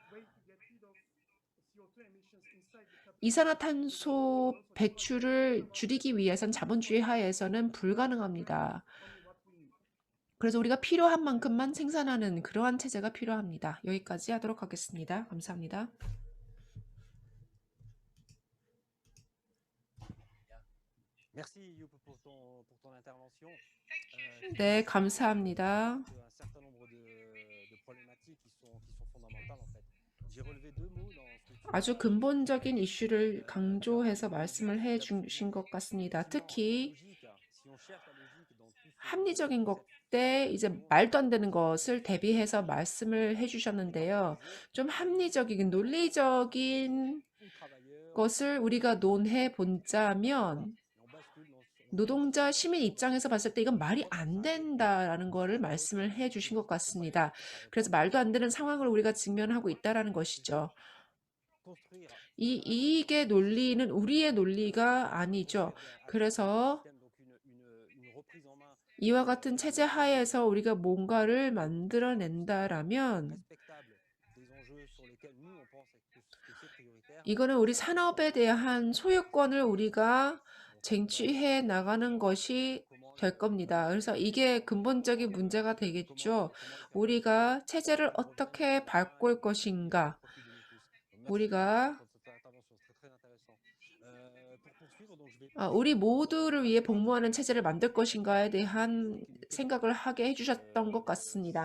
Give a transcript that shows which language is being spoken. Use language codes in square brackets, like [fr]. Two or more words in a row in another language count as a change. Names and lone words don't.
[ko] 이산화탄소 배출을 줄이기 위해선 자본주의 하에서는 불가능합니다. 그래서 우리가 필요한 만큼만 생산하는 그러한 체제가 필요합니다. 여기까지 하도록 하겠습니다. 감사합니다. [fr] Merci Youp pour ton intervention. [ko] 네, 감사합니다. [fr] Un certain nombre de problématiques qui sont fondamentales en fait. J'ai relevé deux mots dans ce que tu [ko] 아주 근본적인 이슈를 강조해서 말씀을 해 주신 것 같습니다. 특히 [fr] Si on cherche la logique dans tout ce [ko] 합리적인 것 때 이제 말도 안 되는 것을 대비해서 말씀을 해 주셨는데요. 좀 합리적이긴 논리적인 [fr] travailleur, [ko] 것을 우리가 논해 본다면 [fr] on bascule dans [ko] 노동자 시민 입장에서 봤을 때 이건 말이 안 된다라는 거를 말씀을 해 주신 것 같습니다. 그래서 말도 안 되는 상황을 우리가 직면하고 있다라는 것이죠. [fr] construire [ko] 이 이익의 논리는 우리의 논리가 아니죠. 그래서 [fr] donc une reprise en main [ko] 이와 같은 체제 하에서 우리가 뭔가를 만들어낸다라면 [fr] respectable des enjeux sur lesquels nous on pense que c'est prioritaire. [ko] 이거는 우리 산업에 대한 소유권을 우리가 쟁취해 나가는 것이 될 겁니다. 그래서 이게 근본적인 문제가 되겠죠. 우리가 체제를 어떻게 바꿀 것인가? 우리가 우리 모두를 위해 복무하는 체제를 만들 것인가에 대한 생각을 하게 해주셨던 것 같습니다.